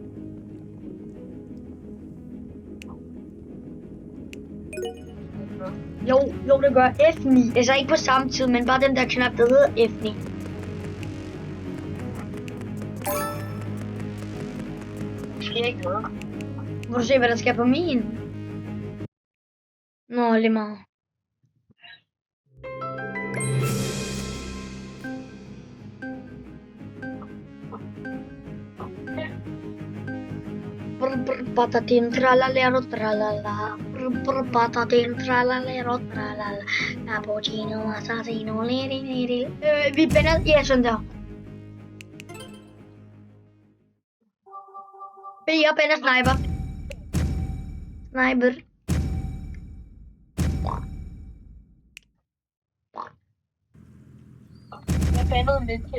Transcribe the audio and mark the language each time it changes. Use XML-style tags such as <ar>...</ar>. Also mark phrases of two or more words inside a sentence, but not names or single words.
<da>Jo, det gør F9. Altså ikke på samme tid, men bare den der knap, der hedder F9. Der sker ikke noget. Må du se, hvad der sker på min? Nå, lige meget. Patatin tralalero tralala. Patatin tralalero tralala. Cappuccino assassino liri. Vi bænder, ja, sådan der. B, jeg bænder sniper. Sniper. Jeg bandede lidt til.</da>